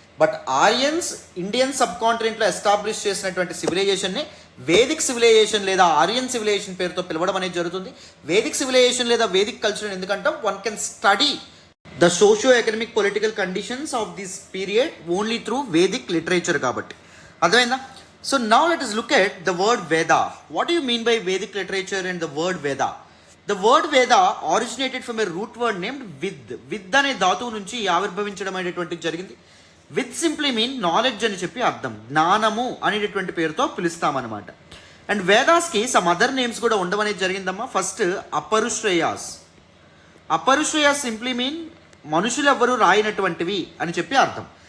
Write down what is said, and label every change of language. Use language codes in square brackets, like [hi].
[te] But ఆరియన్స్ Indian sub కాంటినెంట్లో establish చేసినటువంటి సివిలైజేషన్ని Vedic civilisation లేదా Aryan civilisation పేరుతో పిలవడం అనేది జరుగుతుంది. [en] Vedic civilization లేదా Vedic culture ఎందుకంటే one can study the socio economic political conditions of this period only through Vedic literature కాబట్టి. [te] అర్థమైందా? [en] So now let us look at the word Veda. What do you mean by Vedic literature and the word Veda? The word Veda originated from a root word named Vid. [te] Vid అనే ధాతువు నుంచి ఆవిర్భవించడం అనేటువంటిది జరిగింది. With [en] simply mean knowledge [te] అని చెప్పి అర్థం, జ్ఞానము అనేటటువంటి పేరుతో పిలుస్తామన్నమాట. అండ్ వేదాస్కి [en] some other names [te] కూడా ఉండడం అనేది జరిగిందమ్మా. ఫస్ట్ అపరుశ్రేయాస్. అపరుశ్రేయాస్ సింప్లీ మీన్ మనుషులు ఎవ్వరూ రాయినటువంటివి అని చెప్పి అర్థం.